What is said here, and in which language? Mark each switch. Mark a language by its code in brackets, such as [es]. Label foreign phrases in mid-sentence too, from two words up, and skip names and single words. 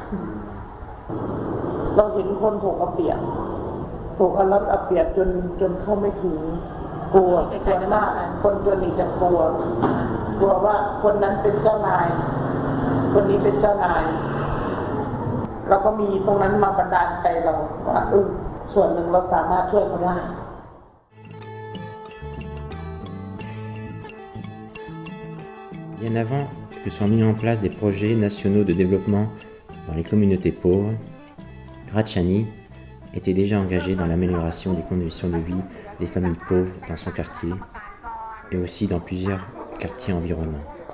[th] เราเห็นคนถูกเอาเปรียบถูกเอารัดเอาเปรียบจนเข้าไม่ถึงกลัวส่วนมากคนจนนี่จะกลัวว่าคนนั้นเป็นเจ้านายคนนี้เป็นเจ้านายเราก็มีตรงนั้นมาบันดาลใจเราว่าส่วนหนึ่งเราสามารถช่วยเขาได้ [fr] Bien avant que soient mis en place des projets nationaux de développement dans les communautés pauvres, Ratchani était déjà engagé dans l'amélioration des conditions de vie des familles pauvres dans son quartier et aussi dans plusieurs quartiers environnants.